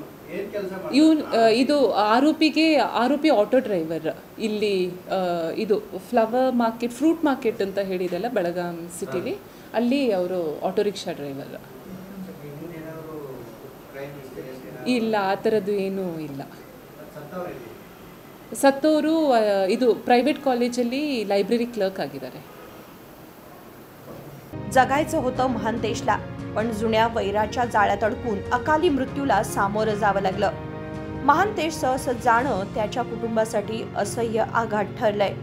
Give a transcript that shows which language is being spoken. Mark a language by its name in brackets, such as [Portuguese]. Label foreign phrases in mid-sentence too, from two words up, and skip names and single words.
[Kannada] ಇದು ಆರೋಪಿ [English] auto driver [Kannada] ಇಲ್ಲಿ ಇದು [English] flower market fruit market [Kannada] ಅಂತ ಹೇಳಿದೆಲ್ಲ ಬೆಳಗಾಂ ಸಿಟಿಲಿ, ಅಲ್ಲಿ ಅವರು [English] auto rickshaw driver. [Kannada] ಇಲ್ಲ, ಆ ಥರದ್ದು ಏನೂ ಇಲ್ಲ. ಸತ್ತವರು ಇದು [English] private collegeli library clerk [Kannada] ಆಗಿದ್ದಾರೆ. [Marathi] जगायचं होतं महांतेशला, पण जुन्या वैराच्या जाळ्यात अडकून अकाली मृत्यूला सामोरं जावं लागलं. महांतेशचं असं जाणं त्याच्या कुटुंबासाठी असह्य आघात ठरलंय.